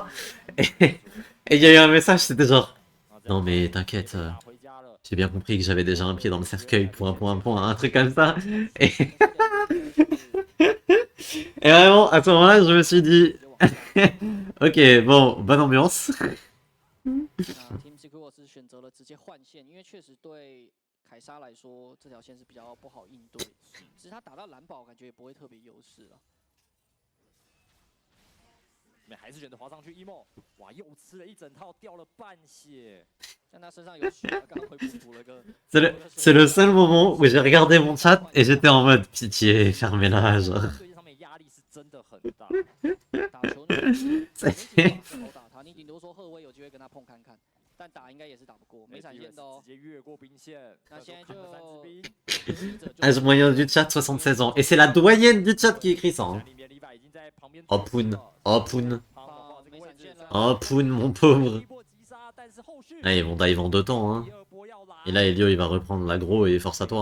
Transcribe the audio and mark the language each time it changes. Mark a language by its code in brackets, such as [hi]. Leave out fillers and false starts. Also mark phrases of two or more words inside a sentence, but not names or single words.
[fr] Et il y a eu un message, c'était genre « Non mais t'inquiète, j'ai bien compris que j'avais déjà un pied dans le cercueil, point, un truc comme ça ». Et vraiment, à ce moment-là, je me suis dit « Ok, bon, bonne ambiance ». [zh] Team Secret 是选择了直接换线，因为确实对凯莎来说这条线是比较不好应对，只是他打到蓝宝感觉也不会特别优势了。还是选择滑上去 emo， 哇，又吃了一整套，掉了半血。但他身上有血，刚回补了个。 [fr] C'est le seul moment où j'ai regardé mon chat et j'étais en mode pitié, fermez-la, genre. [zh] 压力是真的很大。打球你顶多说赫威有机会跟他碰看看，但打应该也是打不过，没闪现的哦。直接越过兵线。那现在就 [fr] Âge moyen du chat 76 ans. Et c'est la doyenne du chat qui écrit ça. Hein. Oh Poon, oh Poon. Oh Poon, mon pauvre. Ah, ils vont dive en 2 temps. Hein. Et là, Elio, il va reprendre l'aggro et force à toi.